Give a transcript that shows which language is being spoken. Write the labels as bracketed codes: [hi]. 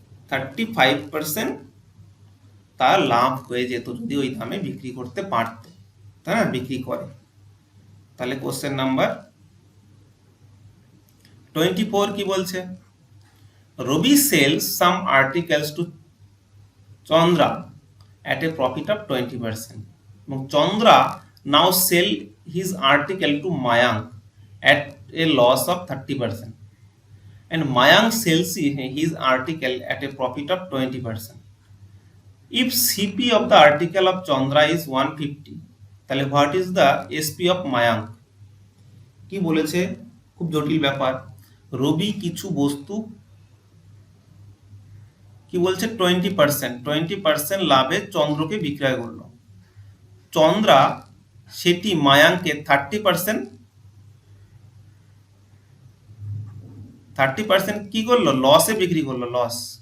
[bn] ,35% তার লাভ হয়ে যেত যদি ওই দামে বিক্রি করতে পারত, তাই না? বিক্রি করে। তাহলে কোশ্চেন নাম্বার 24 কি বলছে, [en] Ravi sells some articles to Chandra at a profit of 20% এবং Chandra now sell his article to Mayank at a loss of 30% and Mayank sells his article at a profit of 20%. If CP of the article of Chandra is 150, তাহলে what is the SP of Mayank? [bn] কি বলেছে, খুব জটিল ব্যাপার। রবি কিছু বস্তু কি বলছে 20% লাভে চন্দ্রকে বিক্রয় করলো, চন্দ্রা সেটি মায়াঙ্ককে 30% কি করলো, লসে বিক্রি করলো, লস।